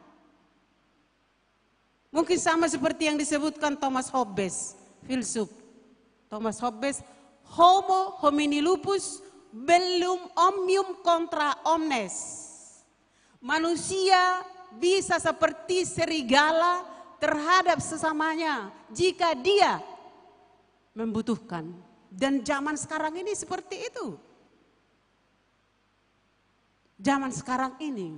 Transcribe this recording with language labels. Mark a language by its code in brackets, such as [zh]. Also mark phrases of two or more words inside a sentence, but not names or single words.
[id] Mungkin sama seperti yang disebutkan Thomas Hobbes, filsuf. [la] Thomas Hobbes, homo homini lupus bellum omnium contra omnes. [id] Manusia bisa seperti serigala terhadap sesamanya jika dia membutuhkan. Dan zaman sekarang ini seperti itu. Zaman sekarang ini.